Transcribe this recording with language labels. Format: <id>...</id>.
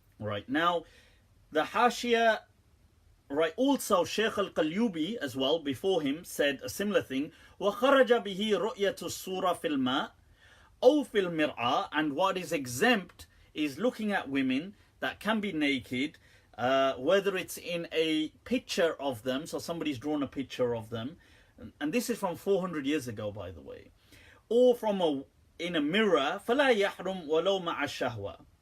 <en>Right now, the Hashia, right, also Sheikh Al-Qalyubi as well before him said a similar thing.</en> <ar>وَخَرَجَ بِهِ رُؤْيَةُ الصُّورَةِ فِي الْمَاءِ أو في المرأة.</ar> <en>And what is exempt is looking at women that can be naked, whether it's in a picture of them, so somebody's drawn a picture of them, and this is from 400 years ago, by the way, or from in a mirror.</en> <ar>فلا يحرم ولو مع الشهوة.</ar>